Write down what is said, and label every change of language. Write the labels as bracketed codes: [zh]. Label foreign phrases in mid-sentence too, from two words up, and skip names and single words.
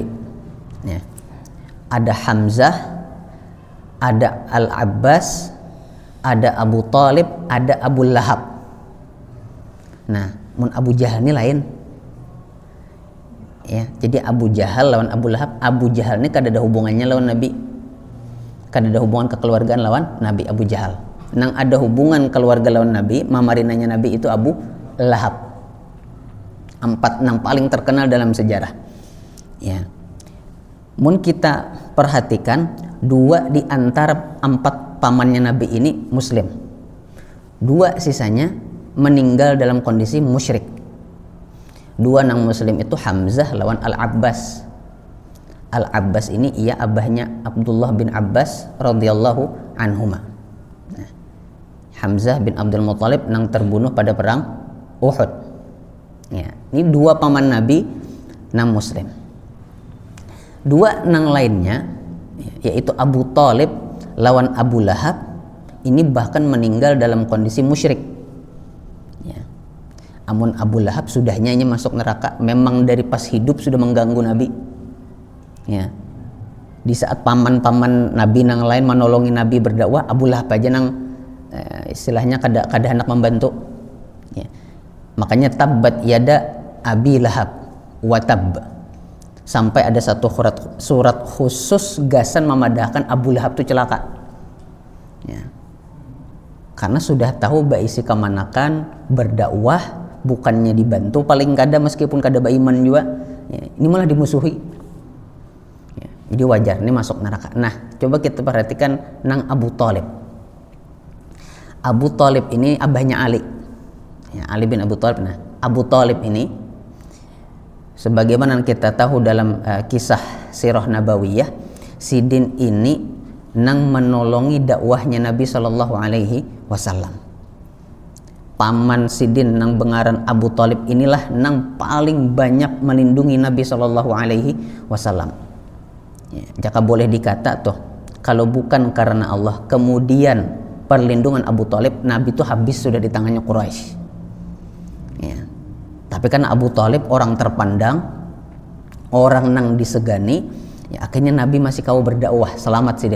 [bjn] Ya. Ada Hamzah, ada Al-Abbas, ada Abu Talib, ada Abu Lahab. Nah, mun Abu Jahal ini lain. Ya, jadi Abu Jahal lawan Abu Lahab. Abu Jahal ini kada ada hubungannya lawan Nabi, kada ada hubungan kekeluargaan lawan Nabi Abu Jahal. Nang ada hubungan keluarga lawan Nabi, mamarinanya Nabi itu Abu Lahab. 4 nang paling terkenal dalam sejarah. Ya, mun kita perhatikan 2 di antara 4 pamannya Nabi ini Muslim, 2 sisanya meninggal dalam kondisi musyrik. 2 nang Muslim itu Hamzah lawan Al-Abbas. Al-Abbas ini ia abahnya Abdullah bin Abbas [ar] رضي الله عنهما. [bjn] Nah, Hamzah bin Abdul Muthalib nang terbunuh pada perang Uhud. Ya, ini 2 paman Nabi nang Muslim. 2 nang lainnya yaitu Abu Talib lawan Abu Lahab ini bahkan meninggal dalam kondisi musyrik. Ya. Amun Abu Lahab sudahnya ini masuk neraka, memang dari pas hidup sudah mengganggu Nabi. Ya. Di saat paman-paman Nabi nang lain menolongi Nabi berdakwah, Abu Lahab aja nang istilahnya kada hendak membantu. Ya. Makanya [ar] تبت يدا أبي لهب وتب. [bjn] Sampai ada satu surat khusus gasan memadahkan Abu Lahab itu celaka. Ya. Karena sudah tahu baisi kemanakan berdakwah bukannya dibantu, paling kada meskipun kada beriman juga, ya, ini malah dimusuhi. Ya, jadi wajar ini masuk neraka. Nah, coba kita perhatikan nang Abu Talib. Abu Talib ini abahnya Ali. Ya, Ali bin Abu Talib. Nah, Abu Talib ini sebagaimana kita tahu dalam kisah sirah nabawiyah, Sidin ini nang menolongi dakwahnya Nabi [ar] صلى الله عليه وسلم. [bjn] Paman Sidin nang bengaran Abu Talib inilah nang paling banyak melindungi Nabi [ar] صلى الله عليه وسلم. [bjn] Ya, jika boleh dikata tuh, kalau bukan karena Allah, kemudian perlindungan Abu Talib, Nabi itu habis sudah di tangannya Quraisy. Ya. Tapi kan Abu Talib orang terpandang, orang nang disegani, ya akhirnya Nabi masih kau berdakwah selamat Sidin.